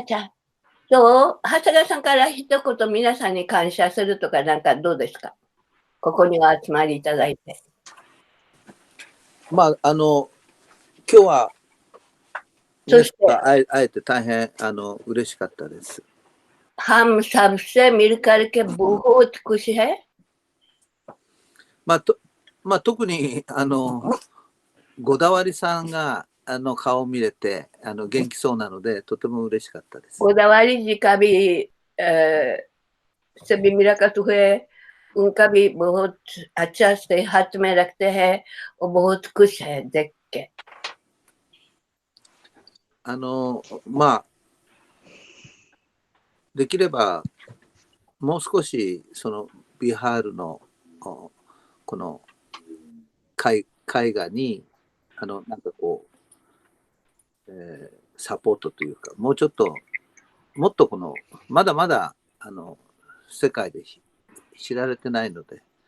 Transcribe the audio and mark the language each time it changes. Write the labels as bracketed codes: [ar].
[ja] あ、じゃあ、どう？長谷川さんから一言皆さんに感謝するとかなんかどうですか？ここにお集まりいただいて。まあ、今日は、そして会えて大変嬉しかったです。 [hi] हम सबसे मिलकर के बहुत खुश है। [ja] まあ、特にゴダワリさんが顔を見れて元気そうなのでとても嬉しかったです。 [hi] गोदावरी जी का भी से भी मुलाकात हुए, उनका भी बहुत अच्छा सेहत में रखते हैं और बहुत खुश है देख के। [ja] まあできればもう少しそのビハールのこの絵画になんかこう、サポートというかもうちょっともっとこのまだまだ世界で知られてないので